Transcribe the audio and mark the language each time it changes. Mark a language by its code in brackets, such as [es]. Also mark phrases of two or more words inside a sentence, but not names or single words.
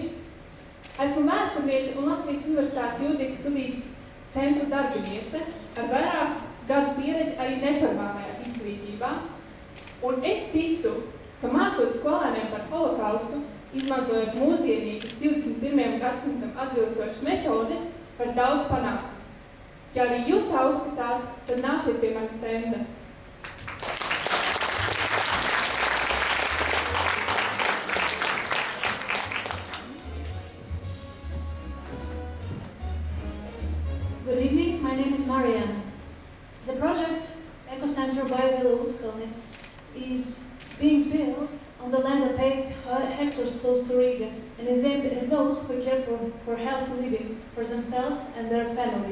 [lv] Esmu vēsturniece un Latvijas Universitātes jūrnieku studiju centra darbiniece ar vairāk gadu pieredzi arī neformālajā izglītībā, un es ticu, ka mācot skolēniem par holokaustu, izmantojot mūsdienīgas 21. gadsimtam atbilstošas metodes, var daudz panākt. Ja arī jūs tā uzskatāt, tad nāciet pie manas stenda. [en] Good evening, my name is Marianne. The project Ecocenter by Villa Uskalni is being built on the land of 8 hectares close to Riga and is aimed at those who care for healthy living for themselves and their family.